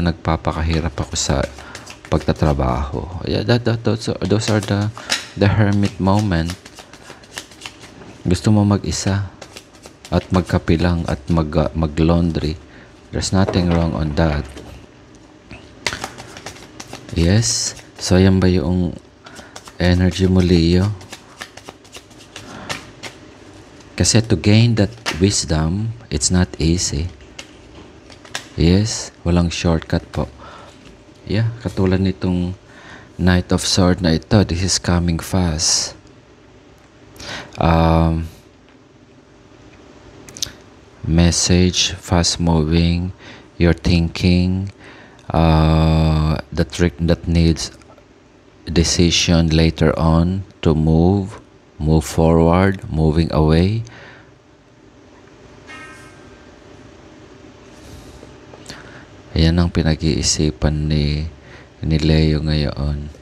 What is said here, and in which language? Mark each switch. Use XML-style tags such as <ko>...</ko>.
<tl>Nagpapakahirap ako sa pagtatrabaho.</tl> <en>Yeah, those are the hermit moment.</en> <tl>Gusto mo mag-isa at magkapilang at mag-laundry.</tl> <en>There's nothing wrong on that.</en> <tl>Yes. So, yan ba yung energy mo, Leo?</tl> <en>Kasi to gain that wisdom, it's not easy.</en> <tl>Yes. Walang shortcut po. Yeah. Katulad nitong Knight of Swords na ito.</tl> <en>This is coming fast. Message, fast moving. You're thinking. The trick that needs decision later on to move forward, moving away.</en> <tl>Ayan ang pinag-iisipan ni Leo ngayon.</tl>